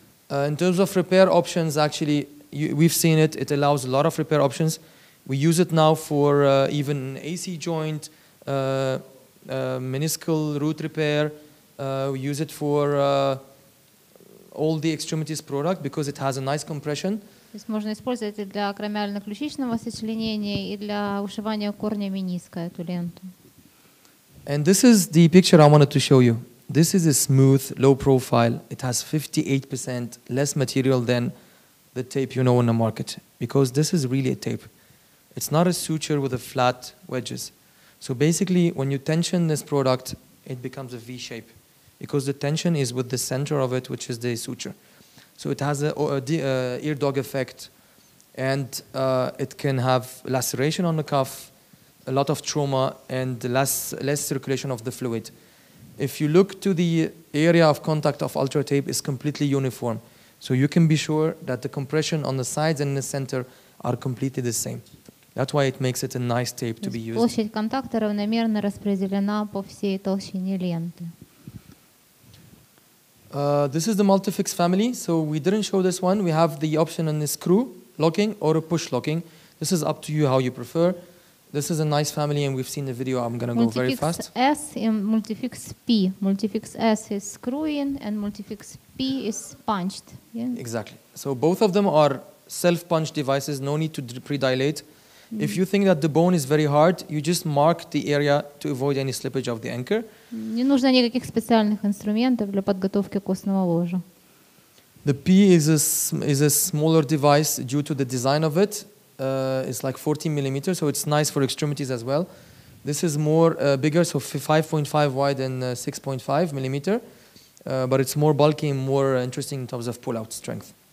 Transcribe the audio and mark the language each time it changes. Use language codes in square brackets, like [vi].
[en] In terms of repair options, actually, we've seen it. It allows a lot of repair options. We use it now for even AC joint, meniscal root repair. We use it for all the extremities product because it has a nice compression. [ru] То есть можно использовать и для акромиально-ключичного сочленения, и для ушивания корня мениска эту ленту. [en] And this is the picture I wanted to show you. This is a smooth, low profile. It has 58% less material than the tape you know in the market, because this is really a tape. It's not a suture with a flat wedges. So basically, when you tension this product, it becomes a V shape, because the tension is with the center of it, which is the suture. So it has a ear dog effect, and it can have laceration on the cuff, a lot of trauma, and less circulation of the fluid. If you look to the area of contact of Ultra Tape, is completely uniform. So you can be sure that the compression on the sides and in the center are completely the same. That's why it makes it a nice tape to be used. [ru] Площадь контакта равномерно распределена по всей толщине ленты. [en] This is the Multifix family. So we didn't show this one. We have the option on the screw locking or a push locking. This is up to you how you prefer. This is a nice family, and we've seen the video. I'm going to go very fast. Multifix S and Multifix P. Multifix S is screw-in, and Multifix P is punched. Yeah? Exactly. So both of them are self-punch devices. No need to pre-dilate. If you think that the bone is very hard, you just mark the area to avoid any slippage of the anchor. [ru] Не нужно никаких специальных инструментов для подготовки костного ложа. [en] The P is a smaller device due to the design of it. It's like 14 millimeters, so it's nice for extremities as well. This is more bigger, so 5.5 wide and 6.5 millimeter, but it's more bulky and more interesting in terms of pull-out strength.